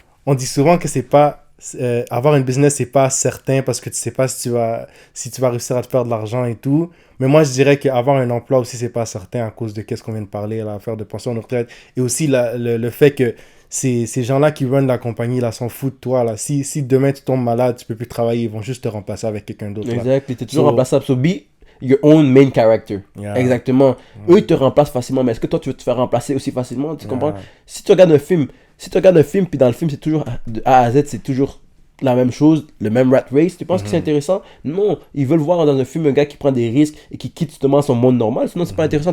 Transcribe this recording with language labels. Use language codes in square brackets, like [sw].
[fr] On dit souvent que c'est pas avoir une business, c'est pas certain parce que tu sais pas si tu vas réussir à te faire de l'argent et tout. Mais moi, je dirais qu'avoir un emploi aussi, c'est pas certain à cause de qu'est-ce qu'on vient de parler, l'affaire de pension de retraite. Et aussi le fait que ces gens-là qui runnent la compagnie, là, s'en foutent de toi. Là. Si demain tu tombes malade, tu peux plus travailler, ils vont juste te remplacer avec quelqu'un d'autre. Exact, tu es toujours remplaçable. [en] So be your own main character. [fr] Exactement. Eux, ils te remplacent facilement, mais est-ce que toi, tu veux te faire remplacer aussi facilement? Tu comprends? Si tu regardes un film, puis dans le film, c'est toujours de A à Z, c'est toujours la même chose, le même rat race. Tu penses que c'est intéressant? Non, ils veulent voir dans un film un gars qui prend des risques et qui quitte justement son monde normal. Sinon, c'est pas intéressant.